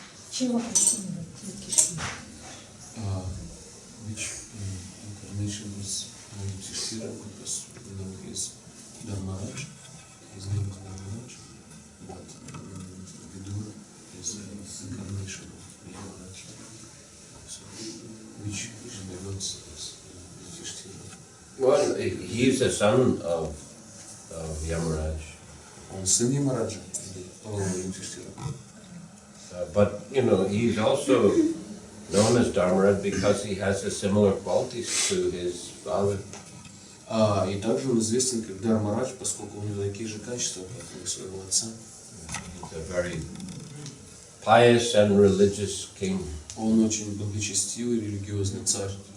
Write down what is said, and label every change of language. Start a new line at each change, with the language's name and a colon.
Russian: Чего воплощение Юдхишкира?
English: Which incarnation was Yudhishthira, because you know he is Dharmaraj, his name is Dharmaraj, but Vidura is an incarnation of Yamaraj. So, which reveals as Yudhishthira. Well, he is the son of Yamaraj.
Russian: Он сын Ямараджа, Yudhishthira.
English: But, you know, he's also known as Dharmaraj because he has a similar qualities to his father.
Russian: И также он известен как Дхармарадж, поскольку у него такие же качества, как у своего отца.
English: He's a very pious and religious king.
Russian: Он очень благочестивый, религиозный царь.